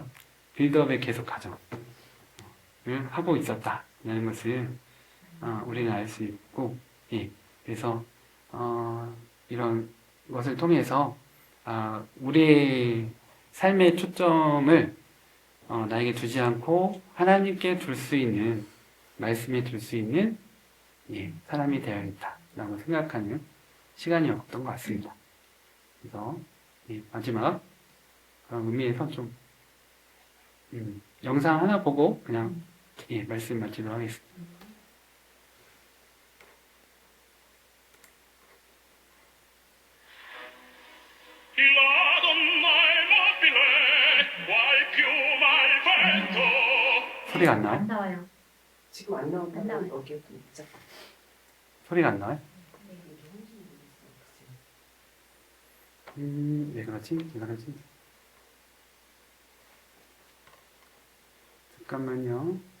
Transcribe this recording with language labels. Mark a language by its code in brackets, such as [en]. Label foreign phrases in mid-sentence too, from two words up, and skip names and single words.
[ko] 빌드업의 계속 과정을 하고 있었다라는 것을 우리는 알 수 있고 그래서 이런 것을 통해서 우리의 삶의 초점을 나에게 두지 않고 하나님께 둘 수 있는 말씀에 둘 수 있는 사람이 되어야겠다라고 생각하는 시간이었던 것 같습니다. 그래서 마지막 그런 의미에서 좀 영상 하나 보고 그냥 말씀 마치도록 하겠습니다. [it] La donna è mobile, qual piuma al vento. [ko] 소리가 안 나와요? 안 나와요. 지금 안 안 나온다면 나와요. 여기에 또 있자. 소리가 안 나와요? 왜 그러지? 왜 그러지? 잠깐만요.